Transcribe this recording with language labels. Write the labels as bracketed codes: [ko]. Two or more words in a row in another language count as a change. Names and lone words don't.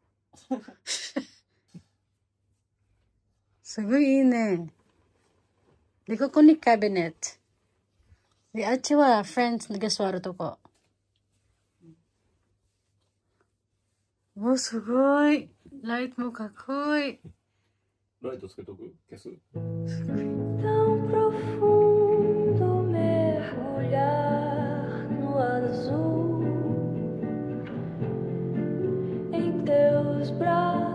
[ja] すごいいいね。で、ここにカビネット。で、あっちはフレンズが座るとこ。お、すごい。ライトもかっこいい。ライトつけとく？消す？ [pt] Tão profundo mergulhar no azul em teus braços.